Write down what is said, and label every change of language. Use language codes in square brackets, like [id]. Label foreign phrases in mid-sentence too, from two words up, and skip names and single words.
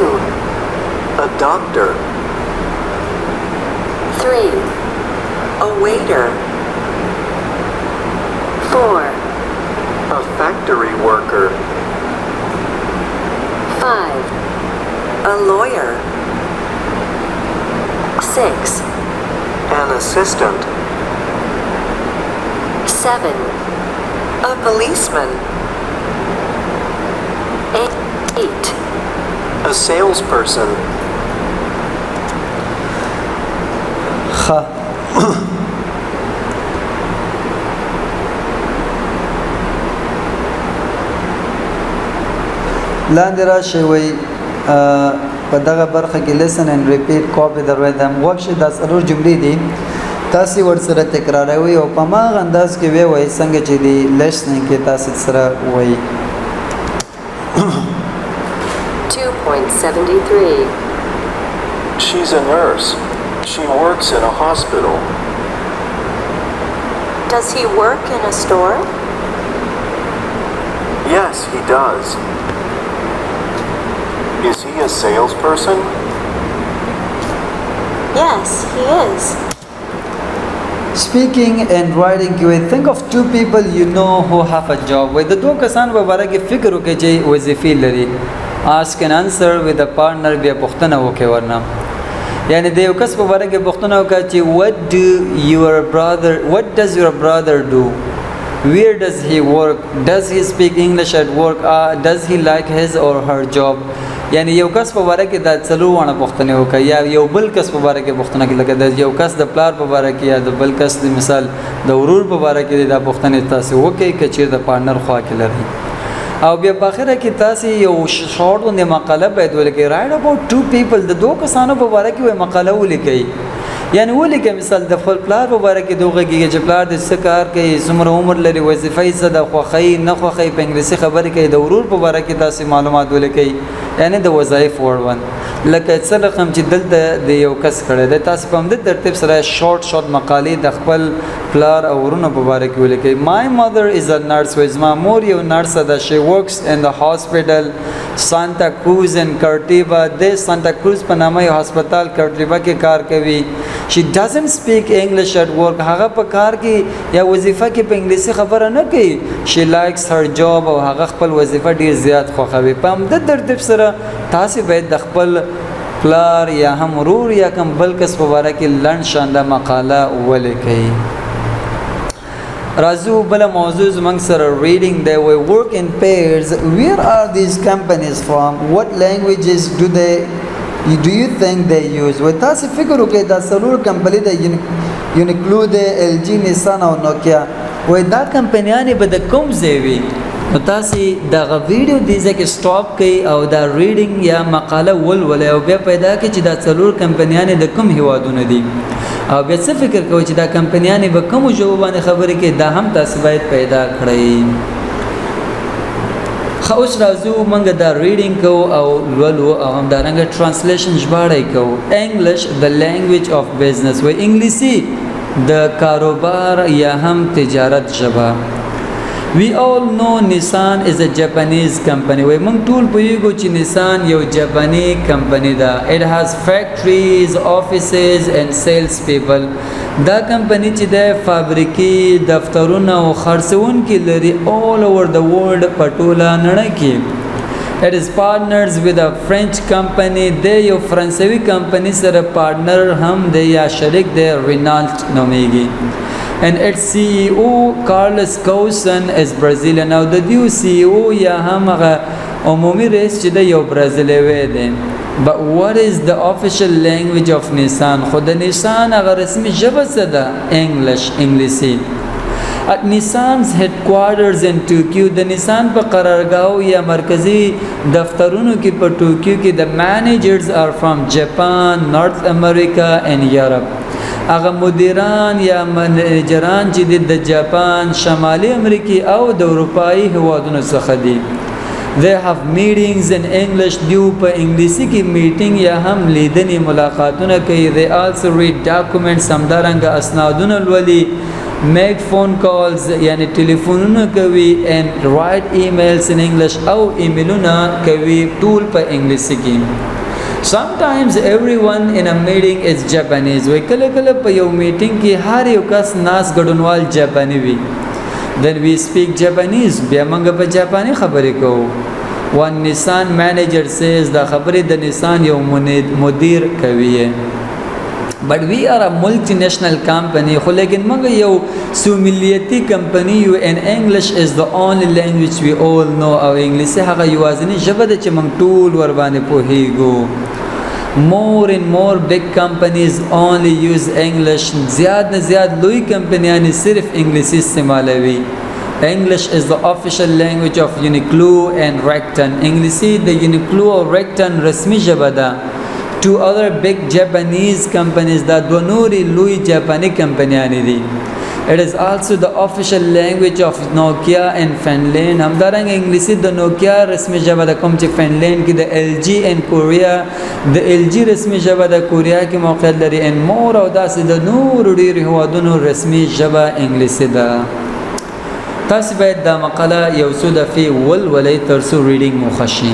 [en] A doctor. 3. A waiter. 4. A factory worker. 5. A lawyer. 6. An assistant. 7. A policeman. 8. A salesperson. [ps] خ لاندې راشي وي په دغه برخه کې [en] listen and repeat copy the rhythm [ps] وکړي دا څلور جملې دي تاسو ورسره تکراروي او په ما انداز کې وي څنګه چې دی listening کې تاسو سره وي 2.73 [en] She's a nurse. She works in a hospital. Does he work in a store? Yes, he does. Is he a salesperson? Yes, he is. Speaking and writing you think of two people you know who have a job with the [ps] دوه کسان په اړه کې فکر وکړئ چې وظیفې لري [en] ask and answer with a partner [ps] بیا پوښتنه وکړئ ورنه یعنی د یو کس په اړه کې پوښتنه وکړئ چې [en] what does your brother do where does he work, does he speak English at work, does he like his or her job. [ps] یعنی یو کس په باره کې د څلوونه پوښتنې وکړي یا یو بل کس په باره کې پوښتنه کوي، لکه د یو کس د پلار په باره کې یا د بل کس د مثال د ورور په باره کې دا پوښتنې تاسو وکړئ که چیرې د پارتنر خوا کې لري. او بیا په اخره کې تاسو یو شارټ غونډه مقاله باید ولیکئ. [en] write about two people، [ps] د دوه کسانو په باره کې وایي مقاله ولیکئ. یعنی ولیکئ مثال د خپل پلار په باره کې دوه غږیږي چې پلار د څه کار کوي، څومره عمر لري، وظیفه یې څه ده، خوښۍ نه خوښۍ، په انګلیسي خبرې کوي. د ورور په باره کې تاسو معلومات ولیکئ، یعنی د وظایف وړوند لکه څه رقم چې دلته د یو کس کړی دی. تاسو په همدې ترتیب سره شارټ مقالې د خپل پلار او ورونو په باره کې ولیکئ. [en] my mother is a nurse، [ps] زما مور یو نرسه ده. [en] she works in the hospital Santa Cruz in Curitiba، [ps] د سانتا کروز په نامه یو هسپتال کرټیبا کې کار کوي. [en] she doesn't speak English at work، [ps] هغه په کار کې یا وظیفه کې په انګلیسي خبره نه کوي. [en] she likes her job، [ps] او هغه خپل وظیفه ډیر زیات خوښوي. په همدې ترتیب سره تاسو باید د خپل پلار یا هم ورور یا کوم بل کس په باره کې لنډ شانده مقاله ولیکئ. راځو بل موضوع زموږ سره reading دی. [en] we work in pairs، where are these companies from، what languages do you think they use. [ps] و تاسو فکر وکړئ دا څلور کمپنۍ د یونیکلو د ال جی نیسان او نوکیا، و دا کمپنیانې به د کوم ځای وي. نو تاسو دغه ویډیو دې ځکه سټاپ کړئ او دا ریډینګ یا مقاله ولولئ او بیا پیدا کړئ چې دا څلور کمپنیانې د کوم هیوادونو دي، او بیا څه فکر کوئ چې دا کمپنیانې به کومو ژبو باندې خبرې کوي، دا هم تاسو باید پیدا کړئ. ښه اوس راځو موږ دا ریډینګ کوو او لولو او همدارنګه ټرانسلیشن ژباړی کوو. انګلیش د [en] language of business, [ps] و انګلیسي د کاروبار یا هم تجارت ژبه. [en] We all know Nissan is a Japanese company. [ps] وای موږ ټول پوهیږو چې نیسان یو جاپانی کمپنی ده. [en] It has factories, offices and sales people. [ps] دا کمپنی چې د فابریکې، دفترونه او خرڅونکي لري [en] all over the world [ps] په ټوله نړۍ کې. [en] It is partners with a French company. [ps] د یو فرانسوي کمپنی سره پارتنر هم دی یا شریک دی، رینالټ نومیږي. [en] and its CEO Carlos Cousin is Brazilian. Now the new CEO [ps] یا هم هغه عمومي رئیس چې د یو برازیلیوي دی. [en] But what is the official language of Nissan؟ [ps] خو د نیسان هغه رسمي ژبه څه ده؟ [en] English، انګلیسي. At Nissan's headquarters in Tokyo، [ps] د نیسان په قرارګاو یا مرکزی دفترونو کې په ټوکیو کې د [en] managers are from Japan، North America and Europe. [ps] هغه مدیران یا منیجران چې د جاپان، شمالي امریکا او د اروپایي هیوادونو څخه دي. [en] They have meetings in English، [ps] دیو په انګلیسي کې میټینګ یا هم لیدنې ملاقاتونه کوي. [en] They also read documents، [ps] همدارنګه اسنادونه لولي. [en] make phone calls [ps] یعنی ټلیفونونه کوي. [en] and write emails in English، [ps] او ایمیلونه کوي ټول په انګلیسي کې. [en] Sometimes everyone in a meeting is Japanese، [ps] وی کله کله په یو میټینګ کې هر یو کس ناس ګډونوال جاپانی وي. [en] Then we speak Japanese، [ps] بیا موږ په جاپانی خبرې کوو. [en] One Nissan manager says، [ps] دا خبرې د نیسان یو مدیر کوي. [en] But we are a multinational company، [ps] خو لیکن موږ یو سوملیتی کمپنی یو. [en] and English is the only language we all know، [ps] او انګلیسي هغه یوازینی ژبه ده چې موږ ټول ور باندې پوهیږو. [en] more and more big companies only use English، [ps] زیاد نه زیاد لوی کمپنیانې صرف انګلیسي استعمالوي. [en] English is the official language of Uniqlo and Rakuten، [ps] انګلیسي د Uniqlo او Rakuten رسمي ژبه ده. [en] two other big Japanese companies، [ps] دا دو نوري لوی جاپانی کمپنیانې دي. [en] It is also the official language of Nokia in Finland، [ps] همدارنګه انګلیسي د نوکیا رسمي ژبه ده، کوم چې فنلند کې د ال جی ان کوریا د ال جی رسمي ژبه د کوریا کې موقعیت لري. ان مور او داسې د نور ډېر هیوادونو رسمي ژبه انګلیسي ده. تاسو باید دا مقاله یو څو دفعې ولولئ تر څو ریډینګ مو ښه شي.